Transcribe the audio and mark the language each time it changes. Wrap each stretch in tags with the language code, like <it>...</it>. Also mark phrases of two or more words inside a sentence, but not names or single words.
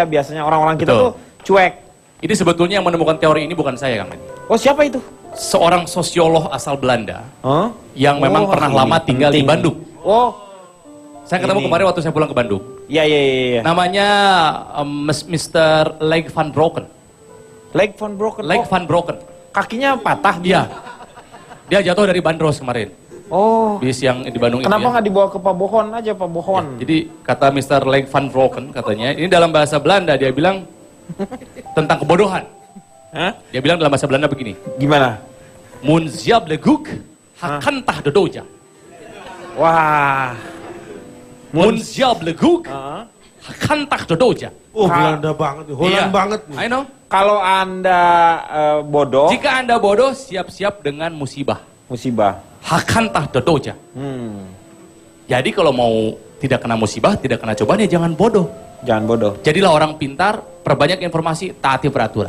<id>Biasanya orang-orang kita tuh cuek. Ini sebetulnya yang menemukan teori ini bukan saya, Kang. Oh, siapa itu? Seorang sosiolog asal Belanda yang memang pernah lama tinggal di Bandung. Oh, saya ketemu kemarin waktu saya pulang ke Bandung. Iya. Namanya Mr. Leg van Broken. Leg van broken. Leg van broken. Kakinya patah dia. Dia jatuh dari bandros kemarin. Oh. Bis yang di Bandung itu. Kenapa Ya. nggak dibawa ke Pabohon aja, Pabohon? Jadi kata Mr. Leg van broken katanya, ini dalam bahasa Belanda dia bilang tentang kebodohan. Hah? Dia bilang dalam bahasa Belanda begini. Gimana? Munziab leguk hakantah dodoja. Wah. Munziab leguk hakantah dodoja. Oh, Belanda banget, Holland Iya. banget nih.</id> <en>I know.</en> <id>Kalau Anda bodoh, Jika Anda bodoh, siap-siap dengan musibah. musibah. Hakantah dodoja. Jadi kalau mau tidak kena musibah, tidak kena cobaan, ya jangan bodoh. Jangan bodoh. Jadilah orang pintar, perbanyak informasi, taati peraturan.</id>